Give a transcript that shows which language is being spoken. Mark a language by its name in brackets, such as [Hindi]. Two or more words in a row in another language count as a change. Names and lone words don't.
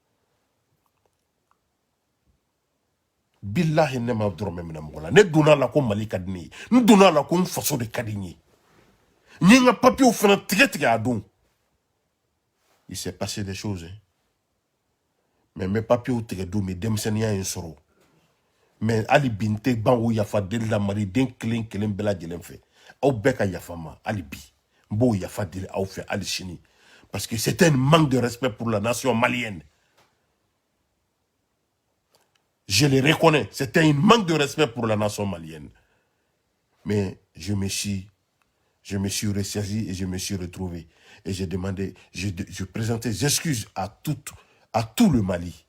[Bambara] billahi ne ma dɔrɔmɛ minɛ mɔgɔ la ne donna la ko mali ka di ne ye n donna la ko n faso de ka di n ye n ye n ka papiyew fana tigɛ tigɛ a don [French] il s'est passé des choses hein. [Bambara] mais n bɛ papiyew tigɛ don min denmisɛnniya ye n sɔrɔ mais hali bi n tɛ ban o yafa deli la maliden kelen kelen bɛɛ lajɛlen fɛ aw bɛɛ ka yafa ma hali bi n b'o yafa deli aw fɛ hali sini [French] parce que c'était un manque de respect pour la nation malienne. Je le reconnais, c'était un manque de respect pour la nation malienne. Mais je me suis ressaisi et je me suis retrouvé. Et j'ai demandé, je présentais des excuses à tout le Mali.